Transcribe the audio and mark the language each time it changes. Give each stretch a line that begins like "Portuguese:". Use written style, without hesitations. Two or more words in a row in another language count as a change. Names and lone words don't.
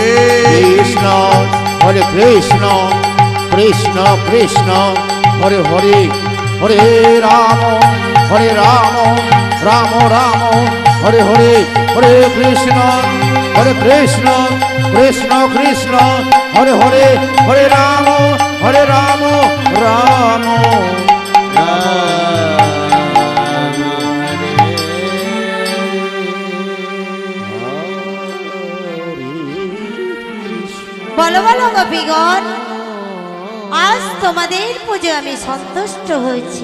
Sanskrit: Krishna Krishna Hare Hare Hare Rama Rama Hare Hare Hare Krishna Krishna Hare Hare Hare Rama Rama
Bangla: বলো বলো গোপীগণ, আজ তোমাদের পুজো আমি সন্তুষ্ট হয়েছি।